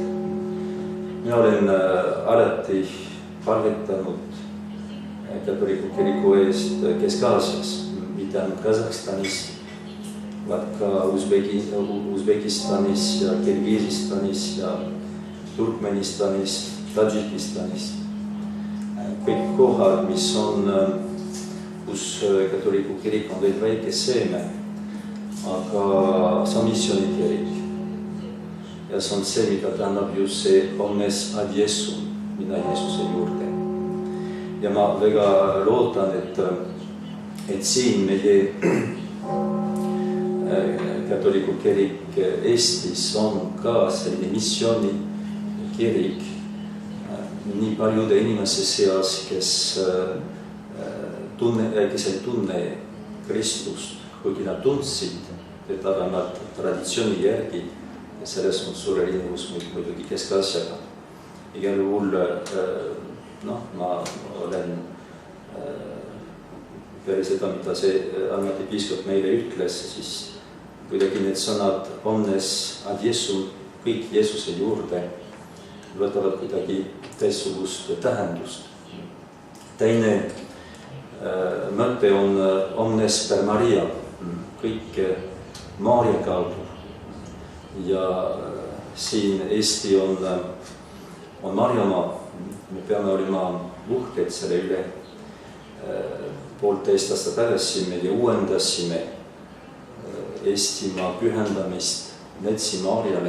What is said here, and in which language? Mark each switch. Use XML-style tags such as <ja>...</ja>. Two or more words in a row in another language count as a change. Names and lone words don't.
<et>Mina olen alati palvetanud katoliku kiriku eest Kesk-Aasias, mitte ainult Kasahstanis, vaid ka Usbekistanis ja Kirgiisistanis ja Turkmenistanis, Tadžikistanis. Kõik kohad, mis on, kus katoliku kirik on veel väike seeme, aga see on missioonikirik. Ja see on see, mida tähendab just see</et> <la>omnes ad Jesum,</la> <et>minna Jeesuse juurde. Ja ma väga loodan, et siin meie katoliku kirik Eestis on ka selline missioonikirik nii paljude inimese seas, kes ei tunne Kristust, kuigi nad tundsid, et aga nad traditsiooni järgi ja selles on suur erinevus muidugi Kesk-Aasiaga. Igal juhul ma olen peale seda, mida see Almati piiskop meile ütles, siis kuidagi need sõnad</et> <la>omnes ad Jesum,</la> <et>kõik Jeesuse juurde, võtavad kuidagi teistsugust tähendust. Teine mõte on</et> <la>omnes per Maria,</la> <et>kõik Maarja kaudu. Ja siin Eesti on Marjamaa, me peame olema uhked selle üle. 1,5 aastat tagasi me uuendasime Eestimaa pühendamist Metsi Maarjale.</et>